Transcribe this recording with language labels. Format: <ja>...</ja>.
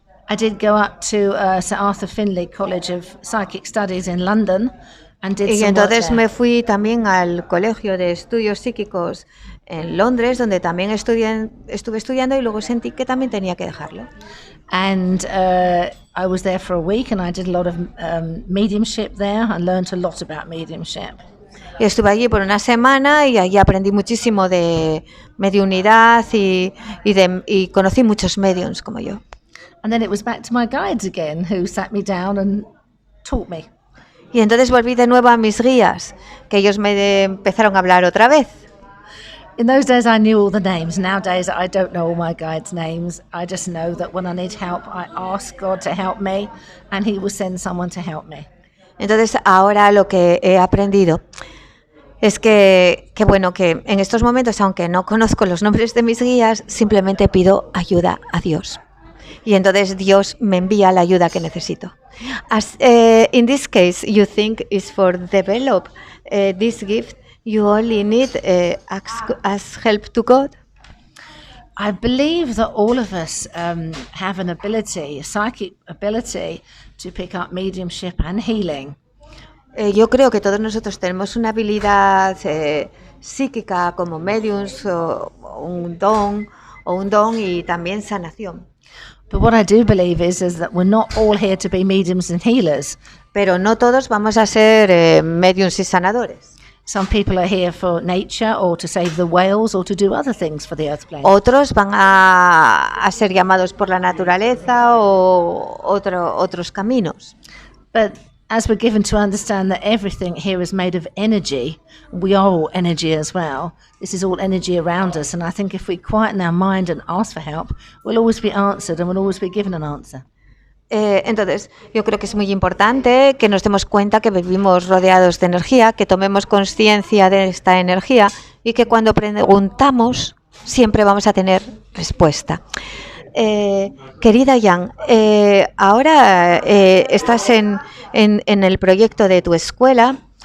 <en>I did go up to Sir Arthur Findlay College of Psychic Studies in London and did</en> <es>y</es> <en>some</en> <es>entonces</es> <en>work there.</en> <es>Me fui también al Colegio de Estudios Psíquicos en Londres, donde también estuve estudiando y luego sentí que también tenía que dejarlo.</es> <en>And I was there for a week and I did a lot of mediumship there. I learned a lot about mediumship.</en> <es>Y estuve allí por una semana y allí aprendí muchísimo de mediunidad y conocí muchos mediums como yo.</es> <en>And then it was back to my guides again, who sat me down and taught me.</en> <es>Y entonces volví de nuevo a mis guías, que ellos me empezaron a hablar otra vez.</es> <en>In those days I knew all the names. Nowadays I don't know all my guides' names. I just know that when I need help I ask God to help me and he will send someone to help me.</en> <es>Entonces ahora lo que he aprendido es que en estos momentos, aunque no conozco los nombres de mis guías, simplemente pido ayuda a Dios. Y entonces Dios me envía la ayuda que necesito.</es> <en>As in this case, you think is for develop this gift, you only need ask help to God. I believe that all of us have an ability, a psychic ability, to pick up mediumship and healing.</en> <es>Yo creo que todos nosotros tenemos una habilidad psíquica como mediums o un don y también sanación.</es> <en>But what I do believe is that we're not all here to be mediums and healers.</en> <es>Pero no todos vamos a ser mediums y sanadores.</es> <en>Some people are here for nature or to save the whales or to do other things for the earth plane.</en> <es>Otros van a ser llamados por la naturaleza o otros caminos.</es> <en>But as we're given to understand that everything here is made of energy, we are all energy as well. This is all energy around us, and I think if we quieten our mind and ask for help, we'll always be answered and we'll always be given an answer.</en> <es>Entonces, yo creo que es muy importante que nos demos cuenta que vivimos rodeados de energía, que tomemos conciencia de esta energía y que cuando preguntamos siempre vamos a tener respuesta. Querida Jan, ahora estás en el proyecto de tu escuela.</es>